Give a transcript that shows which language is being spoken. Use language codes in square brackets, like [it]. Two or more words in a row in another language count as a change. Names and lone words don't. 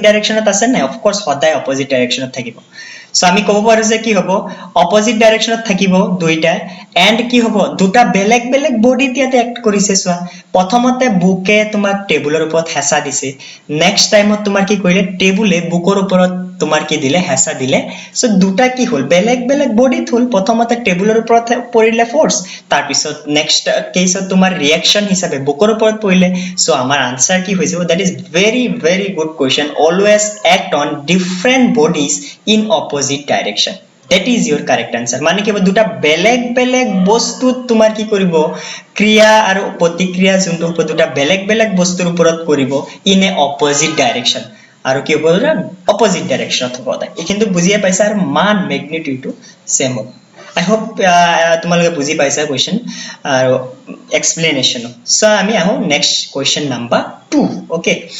[as] ডাইৰেকশনত আছে নাই [en] of course [as] সদায় অপোজিট ডাইৰেকশনত থাকিব সো আমি ক'ব পাৰো যে কি হ'ব অপোজিট ডাইৰেকশনত থাকিব দুইটা এন্ড কি হ'ব দুটা বেলেগ বেলেগ বডিত ইয়াতে এক্ট কৰিছে সোৱা প্ৰথমতে বুকে তোমাৰ টেবুলৰ ওপৰত হেঁচা দিছে নেক্সট টাইমত তোমাৰ কি কৰিলে টেবুলে বুকৰ ওপৰত তোমাৰ কি দিলে হেঁচা দিলে সো দুটা কি হল বেলেগ বেলেগ বডিত হল প্ৰথমতে টেবুলৰ ওপৰত পৰিলে ফোর্স তাৰ পিছত নেক্সট কেছত তোমাৰ ৰিঅ্যাকশন হিচাপে বুকৰ ওপৰত পৰিলে সো আমাৰ আনসাৰ কি হৈ যাব [en] that is very very good question always act on different bodies in opposite direction that is your correct answer [as] মানে কি দুটা বেলেগ বেলেগ বস্তুত তোমাৰ কি কৰিব ক্ৰিয়া আৰু প্ৰতিক্ৰিয়া যোনটো দুটা বেলেগ বেলেগ বস্তুৰ ওপৰত কৰিব [en] in a opposite direction [as] আৰু কি হ'ব অপোজিট ডাইৰেকশনত হ'ব এই কিন্তু বুজিয়ে পাইছা আৰু মান ম্যাগনিটিউডটো সেম হ'ব [en] I hope [as] তোমালোকে বুজি পাইছা কোৱেশ্চন আৰু এক্সপ্লেনেশন সো আমি আহো [en] next question number [as] 2 ওকে